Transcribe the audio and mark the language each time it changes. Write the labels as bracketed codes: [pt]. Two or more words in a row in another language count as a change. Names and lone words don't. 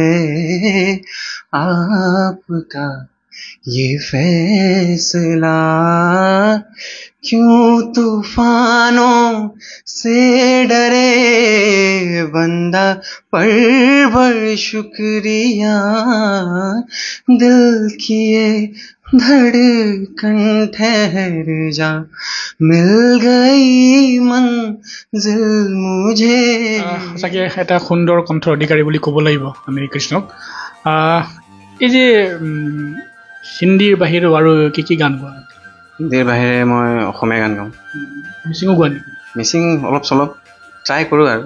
[hi] आपका ये फैसला क्यों तूफानों से डरे बंदा पर शुक्रिया दिल की ये धड़कन ठहर जा मिल गई मंजिल मुझे [as] সঁচাকৈ এটা সুন্দৰ কণ্ঠৰ অধিকাৰী বুলি ক'ব লাগিব আমি কৃষ্ণক এই যে হিন্দীৰ বাহিৰেও আৰু কি গান গোৱা হিন্দীৰ বাহিৰে মই অসমীয়া গান গাওঁ মিচিঙো গোৱা নেকি মিচিং অলপ চলপ ট্ৰাই কৰোঁ আৰু